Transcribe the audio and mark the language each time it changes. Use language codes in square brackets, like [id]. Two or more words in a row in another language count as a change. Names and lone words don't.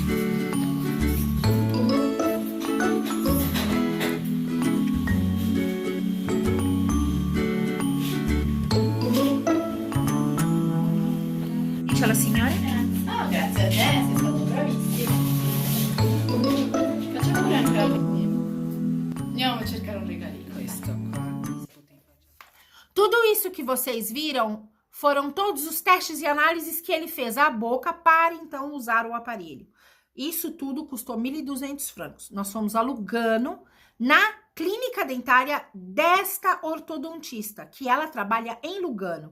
[it] Dice alla signora? Ah, grazie a te, sei stato bravissimo. Facciamo pure anche la... Andiamo a cercare un regalino. Questo qua. [pt] Tudo isso que vocês viram foram todos os testes e análises que ele fez à boca para então usar o aparelho. Isso tudo custou 1.200 francos. Nós fomos alugando na clínica dentária desta ortodontista, que ela trabalha em Lugano.